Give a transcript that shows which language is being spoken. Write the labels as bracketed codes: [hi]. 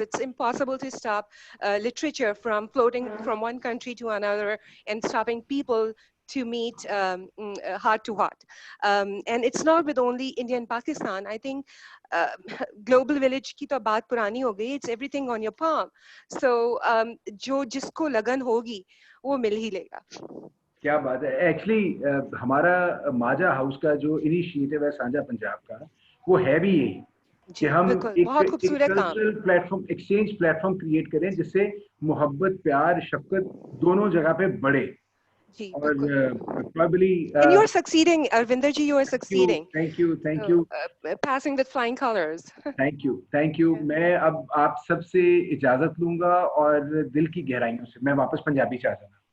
[en] It's impossible to stop literature from floating from one country to another and stopping people to meet heart to heart. And it's not with only India and Pakistan. I think global village [ur] کی تو بات پرانی ہو گئی. [en] It's everything on your palm. [ur] So جو جس کو لگن ہوگی وہ مل ہی لے گا. کیا بات ہے. ایکچولی ہمارا ماجا ہاؤس کا جو انیشیٹو ہے سانجا پنجاب کا وہ ہے بھی یہی کہ ہم ایک cultural plate form exchange plate form create کریں جس سے محبت پیار شفقت دونوں جگہ پہ بڑھے. اور probably [en] and you are succeeding, Arvinder ji, you are succeeding. Thank you passing with flying colors. thank you. [ur] میں اب آپ سب سے اجازت لوں گا اور دل کی گہرائیوں سے میں واپس پنجابی چاہتا ہوں.